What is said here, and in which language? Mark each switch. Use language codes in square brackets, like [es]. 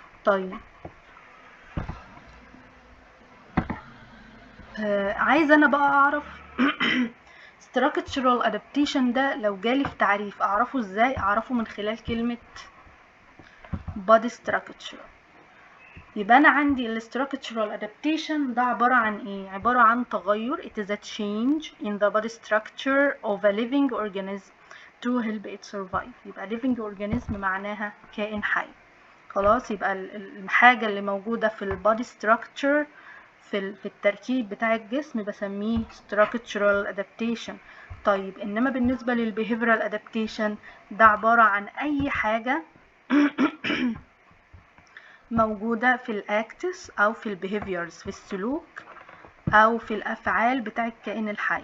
[ar] طيب عايزة انا بقى اعرف structural adaptation ده لو جالي في تعريف اعرفه ازاي؟ اعرفه من خلال كلمة body structure. يبقى انا عندي ال structural adaptation ده عبارة عن ايه؟ عبارة عن تغير. [en] it is a change in the body structure of a living organism to help it survive. [ar] يبقى living organism معناها كائن حي. خلاص. يبقى الحاجة اللي موجودة في ال body structure في التركيب بتاع الجسم بسميه structural adaptation. طيب انما بالنسبة لل behavioral adaptation ده عبارة عن اي حاجة موجودة في الاكتس او في البيهيفيرز، في السلوك او في الافعال بتاع الكائن الحي.